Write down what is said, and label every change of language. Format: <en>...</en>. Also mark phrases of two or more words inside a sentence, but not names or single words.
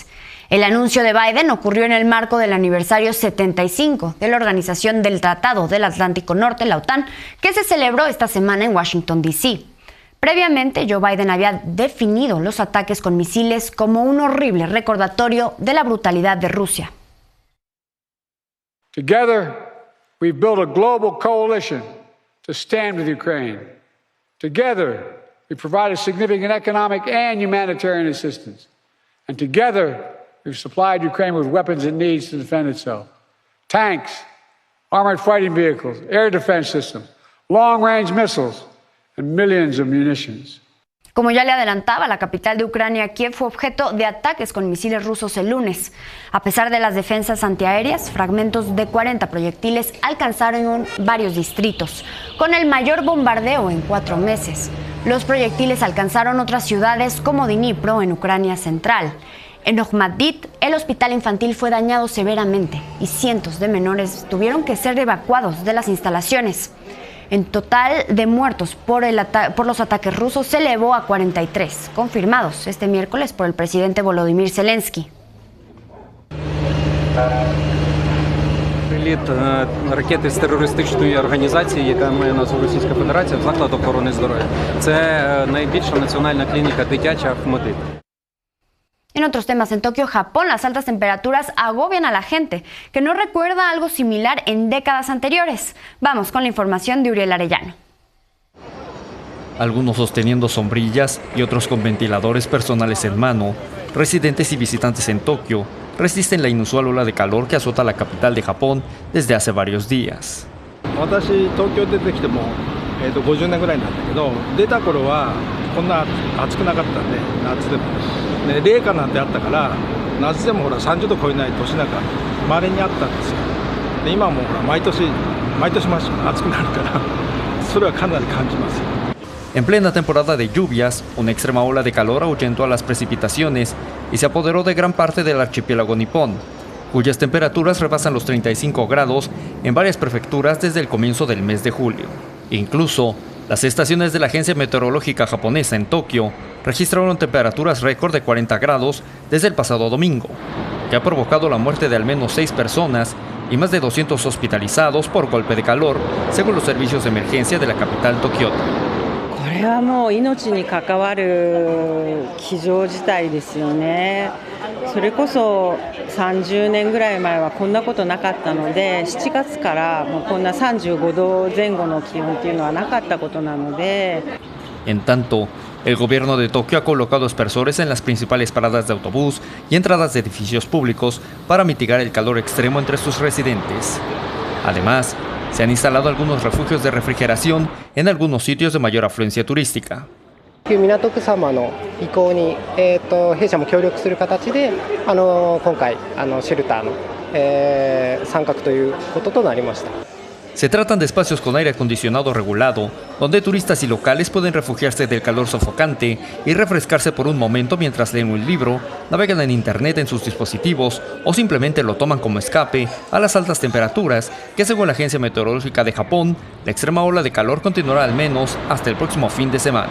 <es>El anuncio de Biden ocurrió en el marco del aniversario 75 de la Organización del Tratado del Atlántico Norte, la OTAN, que se celebró esta semana en Washington, D.C. Previamente, Joe Biden había definido los ataques con misiles como un horrible recordatorio de la brutalidad de Rusia.</es> <en>Together, we've built a global coalition to stand with Ukraine. Together, we provided significant economic and humanitarian assistance. And together, we've supplied Ukraine with weapons it needs to defend itself. Tanks, armored fighting vehicles, air defense systems, long-range missiles, and millions of munitions.</en> <es>Como ya le adelantaba, la capital de Ucrania, Kiev, fue objeto de ataques con misiles rusos el lunes. A pesar de las defensas antiaéreas, fragmentos de 40 proyectiles alcanzaron varios distritos, con el mayor bombardeo en 4 meses. Los proyectiles alcanzaron otras ciudades como Dnipro, en Ucrania central. En Ohmadit, el hospital infantil fue dañado severamente y cientos de menores tuvieron que ser evacuados de las instalaciones. En total de muertos por los ataques rusos se elevó a 43, confirmados este miércoles por el presidente Volodymyr Zelensky.</es> <uk>приліт ракети з терористичної організації, яка має назву Російська Федерація, в заклад охорони здоров'я. Це найбільша національна клініка дитяча Ахмадит.</uk> <es>En otros temas, en Tokio, Japón, las altas temperaturas agobian a la gente, que no recuerda algo similar en décadas anteriores. Vamos con la información de Uriel Arellano. Algunos sosteniendo sombrillas y otros con ventiladores personales en mano, residentes y visitantes en Tokio resisten la inusual ola de calor que azota la capital de Japón desde hace varios días.</es> <ja>私、東京出てきても、50年ぐらいなんだけど、出た頃はこんな暑くなかったんで、夏でも。ね、冷夏なんてあったから、夏でもほら30度超えない年なんか稀にあったんですよ。で今もほら毎年暑くなるから、それはかなり感じます。</ja> <es>En plena temporada de lluvias, una extrema ola de calor ahuyentó a las precipitaciones y se apoderó de gran parte del archipiélago nipón, cuyas temperaturas rebasan los 35 grados en varias prefecturas desde el comienzo del mes de julio. Incluso, las estaciones de la Agencia Meteorológica Japonesa en Tokio registraron temperaturas récord de 40 grados desde el pasado domingo, que ha provocado la muerte de al menos 6 personas y más de 200 hospitalizados por golpe de calor, según los servicios de emergencia de la capital tokiota.</es> <ja>これはもう命に関わる非常事態ですよね。それこそ30年ぐらい前はこんなことなかったので、7月からもうこんな35度前後の気温っていうのはなかったことなので。</ja> <es>En tanto, el gobierno de Tokio ha colocado aspersores en las principales paradas de autobús y entradas de edificios públicos para mitigar el calor extremo entre sus residentes. Además, se han instalado algunos refugios de refrigeración en algunos sitios de mayor afluencia turística.</es> <ja>港区様の意向に、弊社も協力する形で今回シェルターの、参画ということとなりました。</ja> <es>Se tratan de espacios con aire acondicionado regulado, donde turistas y locales pueden refugiarse del calor sofocante y refrescarse por un momento mientras leen un libro, navegan en internet en sus dispositivos o simplemente lo toman como escape a las altas temperaturas que, según la Agencia Meteorológica de Japón, la extrema ola de calor continuará al menos hasta el próximo fin de semana.</es>